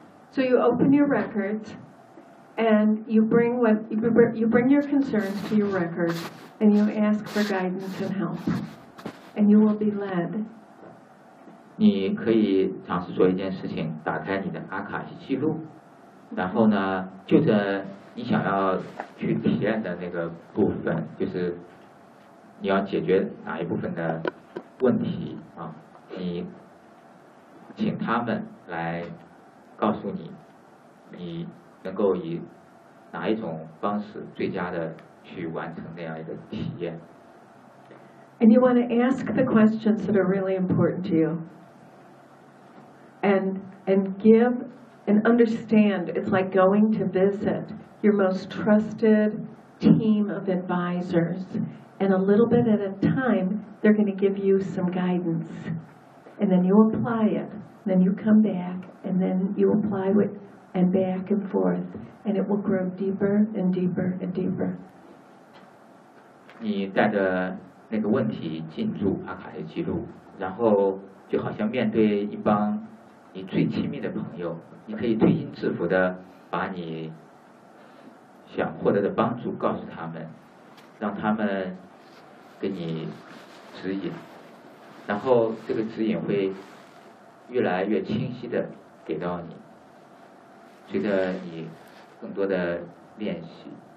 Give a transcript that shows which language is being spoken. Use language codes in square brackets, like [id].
[en] So you open your record, and you bring your concerns to your record, and you ask for guidance and help. And you will be led. [zh] 你可以尝试做一件事情，打开你的阿卡西记录，然后呢，就着你想要去体验的那个部分，就是你要解决哪一部分的问题啊？你请他们来告诉你，你能够以哪一种方式最佳的去完成那样一个体验。 [en] And you want to ask the questions that are really important to you. And give and understand. It's like going to visit your most trusted team of advisors. And a little bit at a time, they're going to give you some guidance. And then you apply it. Then you come back. And then you apply it and back and forth. And it will grow deeper and deeper and deeper. You got a... [zh] 那个问题进入阿卡西记录，然后就好像面对一帮你最亲密的朋友，你可以推心置腹的把你想获得的帮助告诉他们，让他们给你指引，然后这个指引会越来越清晰的给到你，随着你更多的练习。